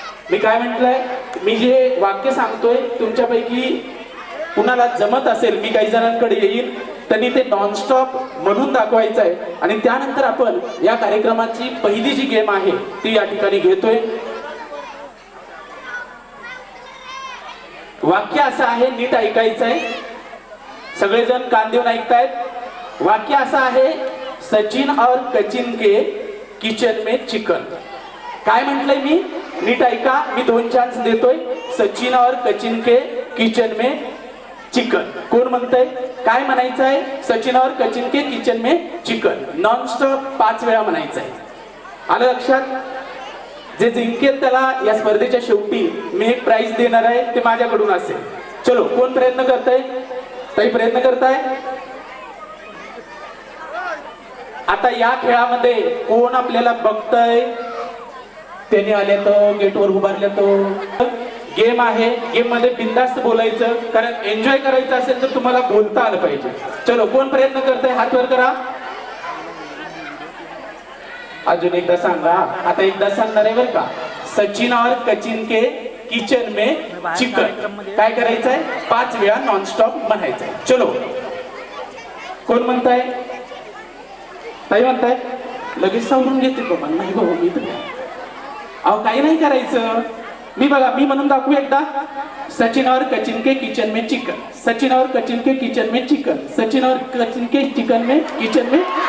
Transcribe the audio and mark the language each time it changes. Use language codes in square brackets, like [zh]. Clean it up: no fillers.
[mr] मी काय म्हटलंय, मी जे वाक्य सांगतोय तुमच्यापैकी कुणाला जमत असेल, मी काही जणांकडे येईल, त्यांनी ते नॉनस्टॉप म्हणून दाखवायचं आहे. आणि त्यानंतर आपण या कार्यक्रमाची पहिली जी गेम आहे ती या ठिकाणी घेतोय. वाक्य असं आहे, नीट ऐकायचं आहे. सगळेजण कान देऊन ऐकतायत. वाक्य असं आहे, [hi] सचिन और कचिन के किचन में चिकन. [mr] काय म्हटलंय मी? नीट ऐका, मी 2 चान्स देतोय. [hi] सचिन और कचिन के किचन में चिकन. [mr] कोण म्हणतंय? काय म्हणायचं आहे? [hi] सचिन और कचिन के किचन में चिकन. [mr] नॉनस्टॉप 5 वेळा म्हणायचं आहे. आलं लक्षात? जे जिंकेल त्याला या स्पर्धेच्या शेवटी मी एक प्राइज देणार आहे, ते माझ्याकडून असेल. चलो, कोण प्रयत्न करताय? काही प्रयत्न करताय? आता या खेळामध्ये कोण आपल्याला बघतय? त्याने आले तर गेटवर उभारले तो. गेम आहे, गेम मध्ये बिंदास्त बोलायचं, कारण एन्जॉय करायचं असेल तर तुम्हाला बोलता आलं पाहिजे. चलो, कोण प्रयत्न करताय? हात वर करा. अजून एकदा सांगा. आता एकदा सांगणार आहे बरं का. [hi] सचिन और कचिन के किचन में चिकन. [mr] काय करायचंय? 5 वेळा नॉनस्टॉप म्हणायचंय. चलो, कोण म्हणताय? ताई म्हणताय? लगेच सावरून घेते बाबा. नाही बाबा, मी तर अहो काही नाही करायचं. मी बघा, मी म्हणून दाखवू एकदा. [hi] सचिन और कचिन के किचन में चिकन. सचिन और कचिन के किचन में चिकन. सचिन और कचिन के चिकन में किचन में.